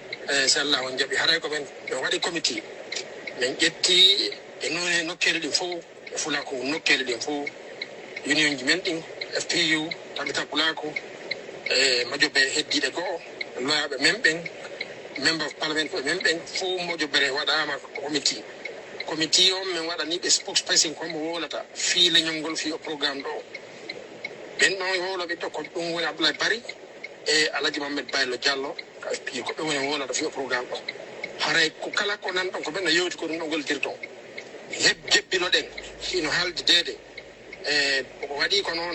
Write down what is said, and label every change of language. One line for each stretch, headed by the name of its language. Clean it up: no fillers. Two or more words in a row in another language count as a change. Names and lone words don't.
Fula: so Allah on jaɓi haray ko men ɓe waɗi committee min ƴetti e noone nokkele ɗin fof e fulako nokkele ɗin fof union ji men ɗin FPU tabita fulako e mojoɓe heddiɗe go'o loyaɓe men ɓen
English: member of parliament
Fula: ɓe men ɓen fof mojoɓere waɗama committee on min waɗani ɓe spokesperson kombo wolata fii leñol fi o programme ɗo ɓen ɗon woloɓe ɗo ko ɗum woni Abdoulaye Bari e Alhaji Mamadou Baylo Diallo ka FPU ko ɓe woni wolata fi o programme ɗo haray ko kala ko nan ɗon ko ɓen no yewti ko ɗum ɗo gollitirton jebbino ɗen hino haalde deede e waɗi ko noon no